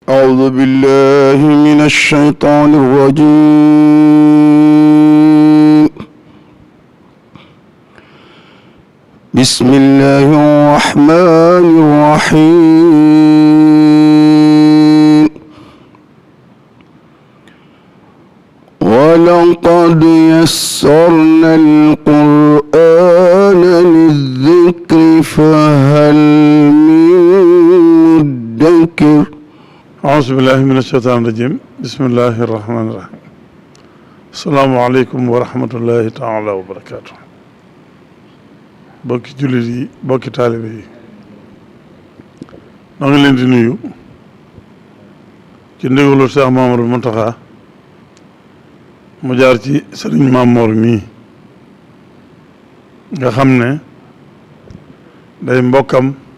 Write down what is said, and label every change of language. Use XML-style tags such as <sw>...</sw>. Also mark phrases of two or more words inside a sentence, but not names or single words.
<ar>أعوذ بالله من الشيطان الرجيم بسم الله الرحمن الرحيم ولقد يسرنا القرآن للذكر فهل من مدكر أعوذ بالله من الشيطان الرجيم بسم الله الرحمن الرحيم السلام عليكم ورحمة الله تعالى وبركاته</ar> <wo>bokki jullit yi bokki taalibe yi noo ngi leen di nuyu ci ndigalu Cheikh Mamadou Mountakha mu jaar ci Serigne Mamor mii nga xam ne day mbokkam</wo>